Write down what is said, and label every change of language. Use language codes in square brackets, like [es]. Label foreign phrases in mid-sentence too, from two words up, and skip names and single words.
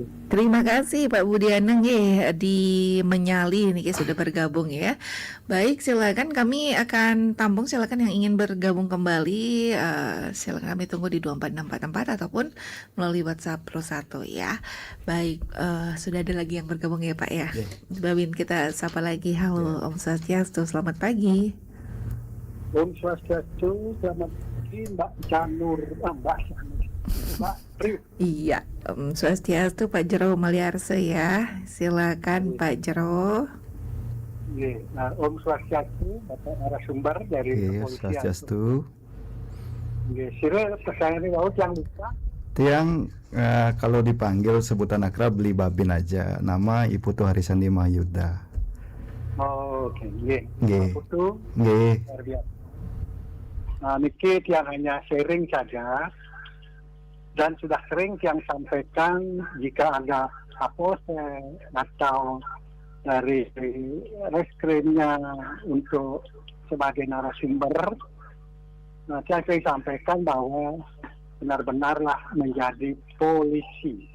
[id] Terima kasih Pak Budianeng ya di Menyali ini sudah bergabung ya. Baik, silakan kami akan tampung, silakan yang ingin bergabung kembali silakan kami tunggu di 24644 ataupun melalui WhatsApp plus 1 ya. Baik, sudah ada lagi yang bergabung ya Pak ya. Babin, kita sapa lagi. Halo [ban] Om Swastiastu, [id] selamat pagi. [ban] Om Swastiastu, [id] selamat pagi Mbak Janur, Mbak Tri. Iya, [ban] Om Swastiastu [id] Pak Jero Maliarse ya. Silakan Pak Jero. [ban] Om Swastiastu, [id] Bapak narasumber dari kepolisian. Swastiastu. Sire pesan laut yang lupa. Tiang kalau dipanggil sebutan akrab beli Babin aja. Nama Ibu Tuh Harisandi Mahyuda. Oh, oke. Nggih. Putu. Nggih. Luar biasa. Nah, niki yang hanya sharing saja. Dan sudah sering yang sampaikan jika ada Kapolsek atau dari reskrimnya untuk sebagai narasumber, nah, saya sering sampaikan bahwa benar-benarlah menjadi polisi.